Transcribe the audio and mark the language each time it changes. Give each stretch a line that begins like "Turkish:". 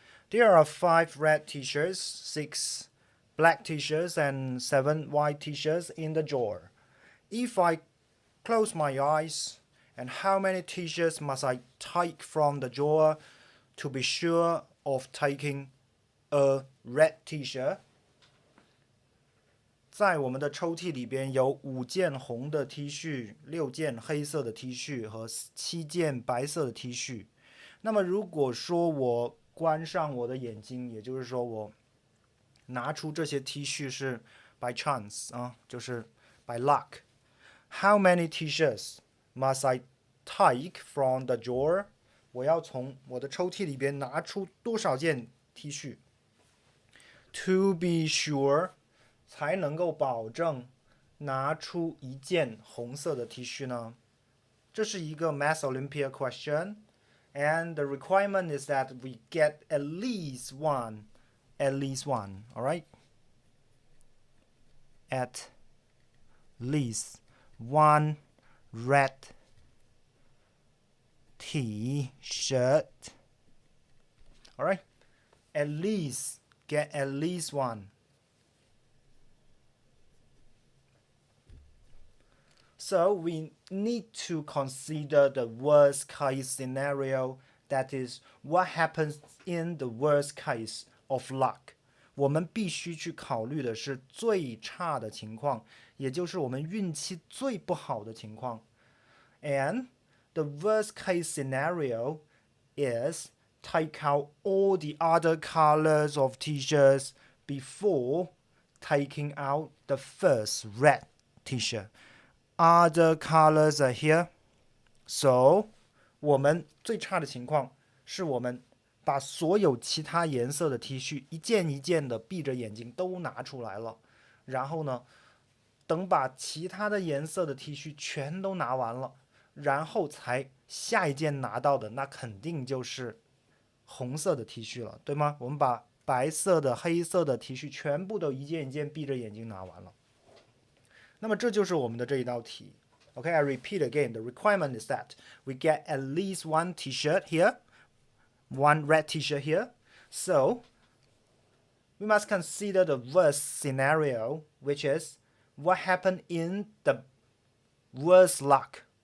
English: There are 5 red t-shirts, 6 black t-shirts, and 7 white t-shirts in the drawer. If I close my eyes, and how many t-shirts must I take from the drawer to be sure of taking a red t-shirt?
Chinese: 在我们的抽屉里边有5件红的 T 恤、6件黑色的 T 恤和7件白色的 T 恤。那么如果说我关上我的眼睛，也就是说我拿出这些 T 恤是
English: by chance
Chinese: 啊，就是
English: by luck。 How many T-shirts must I take from the drawer？
Chinese: 我要从我的抽屉里边拿出多少件 T 恤 ？
English: To be sure。
Chinese: 才能够保证拿出一件红色的 T 恤呢？这是一个
English: Math Olympia question, and the requirement is that we get at least one, all right? At least one red T-shirt, all right? At least, get at least one. So we need to consider the worst case scenario, that is, what happens in the worst case of luck.
Chinese: 我们必须去考虑的是最差的情况，也就是我们运气最不好的情况。
English: And the worst case scenario is take out all the other colors of t-shirts before taking out the first red t-shirt.Other colors are here. So,
Chinese: 我们最差的情况是我们把所有其他颜色的 T 恤一件一件的闭着眼睛都拿出来了，然后呢，等把其他的颜色的 T 恤全都拿完了，然后才下一件拿到的，那肯定就是红色的 T 恤了，对吗？我们把白色的、黑色的 T 恤全部都一件一件闭着眼睛拿完了。那么这就是我们的这一道题。
English: Okay, I repeat again. The requirement is that we get at least one T-shirt here, one red T-shirt here. So we must consider the worst scenario, which is what happened in the worst luck.